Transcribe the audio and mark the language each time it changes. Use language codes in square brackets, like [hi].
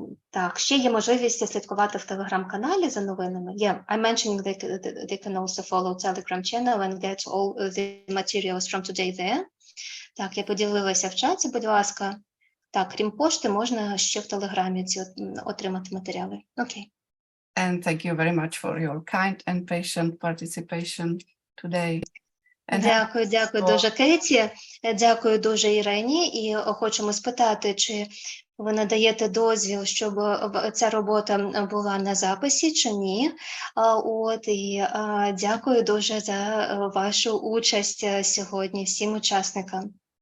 [uk] Так, ще є можливість слідкувати в телеграм-каналі за новинами. [en] Yeah, I'm mentioning they can also follow Telegram channel and get all the materials from today there. [uk] Так, я поділилася в чаті, будь ласка. Так, крім пошти, можна ще в телеграмі отримати матеріали. Окей. [en] And thank you very much for your kind and patient participation today. And [uk] Дякую дуже, Кеті. Дякую дуже, Ірині. І хочемо спитати, чи ви надаєте дозвіл, щоб ця робота була на записі, чи ні. І дякую дуже за вашу участь сьогодні всім учасникам.